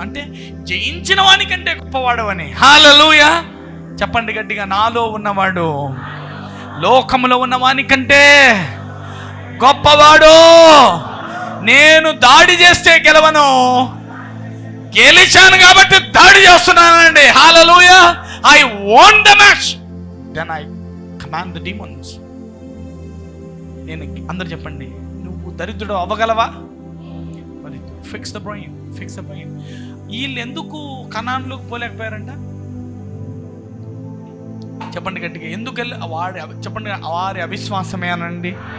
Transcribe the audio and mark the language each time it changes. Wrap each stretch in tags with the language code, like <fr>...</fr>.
<te>అంటే జయించిన వానికంటే గొప్పవాడవని. హల్లెలూయా. చెప్పండి గట్టిగా, నాలో ఉన్నవాడు లోకములో ఉన్న వానికంటే గొప్పవాడు. నేను దాడి చేస్తే గెలవను, గెలిచాను కాబట్టి దాడి చేస్తున్నానండి. హల్లెలూయా.</te> <en>I won the match, then I command the demons.</en> <te>నేను అందరు చెప్పండి, నువ్వు దరిద్రుడు అవ్వగలవా? మరి</te> <en>Fix the brain.</en> <te>వీళ్ళు ఎందుకు కనాన్లోకి పోలేకపోయారంట? చెప్పండి గట్టిగా, ఎందుకు చెప్పండి, వారి అవిశ్వాసమే అనండి.</te>